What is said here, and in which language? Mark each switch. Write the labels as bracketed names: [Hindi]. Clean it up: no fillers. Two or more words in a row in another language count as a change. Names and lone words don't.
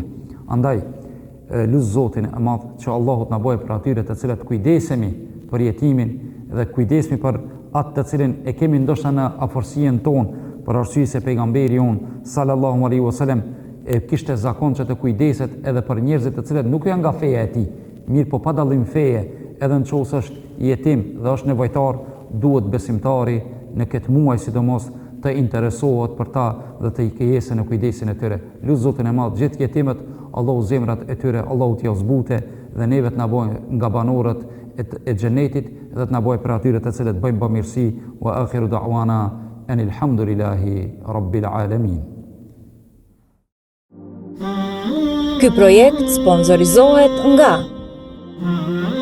[Albanian] Andaj, lut Zotin e Madh që Allahu na bëjë për atyre të cilët kujdesemi për jetimin dhe kujdesemi për atë të cilin e kemi ndoshta në afërsien tonë, për arsye se pejgamberi on [Arabic] صلى الله عليه وسلم [Albanian] e kishte zakon që të kujdeset edhe për njerëzit të cilët nuk janë nga feja e tij, mirë po pa dallim feje, edhe nëse është jetim dhe është nevojtar, duhet besimtari në këtë muaj sidomos të interesohet për ta dhe të i kujdeset në kujdesin e tyre. Lut Zotin e Madh gjithë jetimet, Allahu zemrat e tyre, Allahu t'ia zbute dhe neve të na bëjë nga banorët e xhenetit dhe të na bëjë për atyre të cilët bëjnë bamirësi. [Arabic] وآخر دعوانا أن الحمد لله رب العالمين. [Albanian] Ky projekt sponsorizohet nga